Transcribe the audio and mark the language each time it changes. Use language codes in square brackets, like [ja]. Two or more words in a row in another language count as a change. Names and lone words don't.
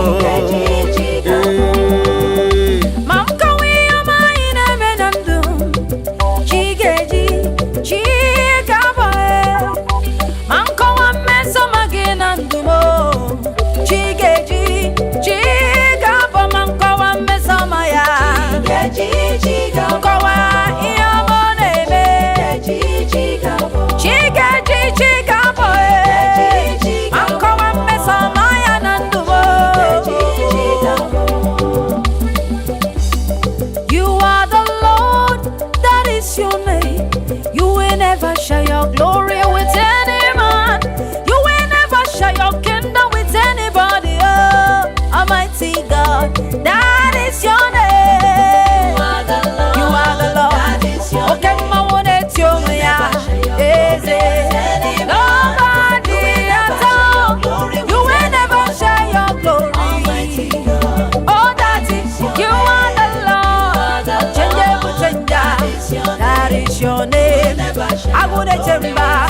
[ig] ma m kọwa ihe ọma anyị na-eme na ndụ chigabo ma m kọwa mmesoma gị na ndụ m chigabo ma m kọwa mmesoma ya kọwa ihe ọma ọ na-eme chigabo ma m kọwa mmesoma ya na ndụ m. [en] You are the Lord, that is your name. You will never share your glory with any man. You will never share your kingdom with anybody. Oh, Almighty God, that is your name. You are the Lord. Okay, ma wone tiomya. Nobody at all. You will never share your glory. Oh, that is you are the Lord. Change. That is your name. I would remember.